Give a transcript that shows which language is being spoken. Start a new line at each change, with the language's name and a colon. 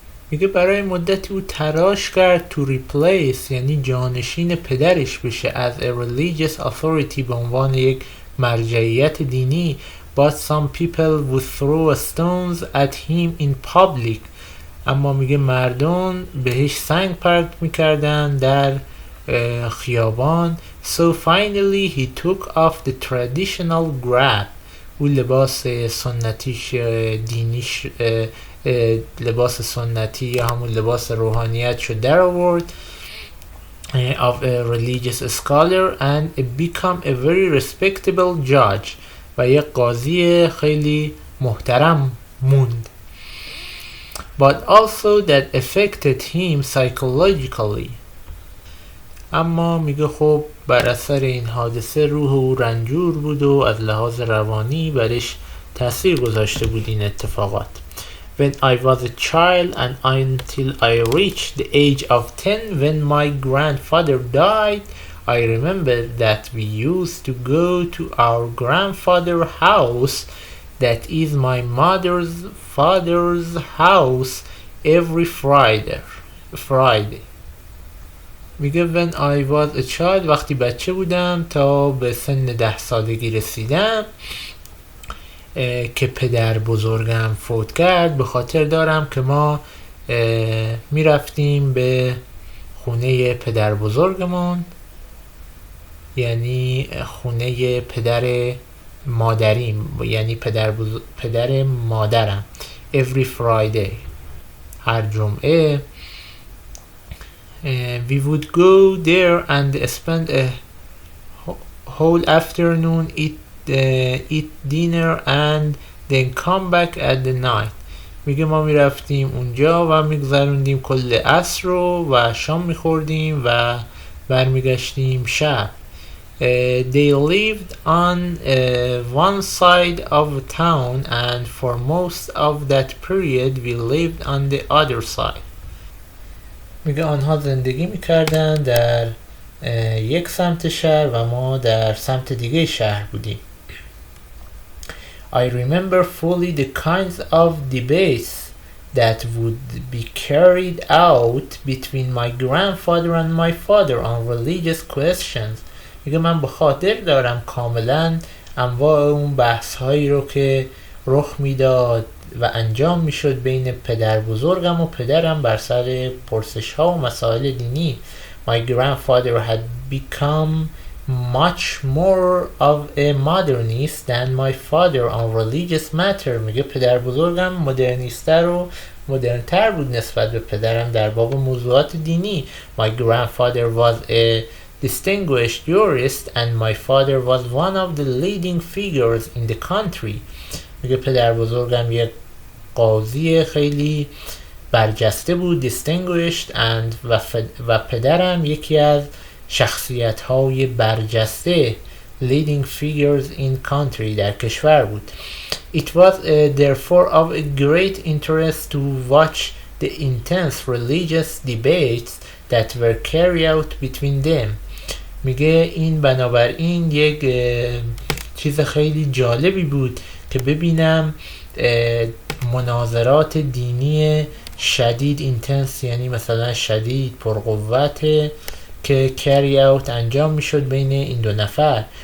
Persian: میگه برای مدتی او تلاش کرد
English: to replace
Persian: یعنی جانشین پدرش بشه
English: as a religious authority
Persian: به عنوان یک مرجعیت دینی.
English: but some people would throw stones at him in public.
Persian: اما میگه مردم بهش سنگ پرت میکردن در خیابان.
English: so finally he took off the traditional grab.
Persian: او لباس سنتیش دینیش لباس سنتی یا همون لباس روحانیت شد در آورد
English: of a religious scholar and become a very respectable judge
Persian: و یک قاضی خیلی محترم موند.
English: but also that affected him psychologically.
Persian: اما میگه خب بر اثر این حادثه روح او رنجور بود و از لحاظ روانی برش تاثیر گذاشته بود این اتفاقات.
English: when I was a child and until I reached the age of 10 when my grandfather died, I remember that we used to go to our grandfather's house, that is my mother's father's house, every Friday.
Persian: میگه
English: when I was a child
Persian: وقتی بچه بودم تا به سن 10 سالگی رسیدم که پدر بزرگم فوت کرد، به خاطر دارم که ما می رفتیم به خونه پدر بزرگمون، یعنی خونه پدر مادریم، یعنی پدر مادرم.
English: every Friday
Persian: هر جمعه
English: we would go there and spend a whole afternoon, eat dinner and then come back at the night.
Persian: میگه ما میرفتیم اونجا و میگذروندیم کل عصر رو و شام میخوردیم و برمیگشتیم شب.
English: They lived on one side of town and for most of that period we lived on the other side.
Persian: میگه آنها زندگی میکردن در یک سمت شهر و ما در سمت دیگه شهر بودیم.
English: I remember fully the kinds of debates that would be carried out between my grandfather and my father on religious questions.
Persian: میگه من به خاطر دارم کاملا انواع اون بحث هایی رو که رخ میداد و انجام میشد بین پدر بزرگم و پدرم بر سر پرسش ها و مسائل دینی.
English: My grandfather had become much more of a modernist than my father on religious matter.
Persian: میگه پدر بزرگم مدرنیستر و مدرنتر بود نسبت به پدرم در باب موضوعات دینی.
English: My grandfather was a distinguished jurist and my father was one of the leading figures in the country.
Persian: میگه پدر بزرگم یک قاضی خیلی برجسته بود،
English: distinguished and
Persian: و پدرم یکی از شخصیت های برجسته
English: leading figures in country
Persian: در کشور بود.
English: It was therefore of a great interest to watch the intense religious debates that were carried out between them.
Persian: میگه این بنابراین یک چیز خیلی جالبی بود که ببینم مناظرات دینی شدید intense یعنی مثلا شدید پرقوت که carry out انجام میشد بین این دو نفر.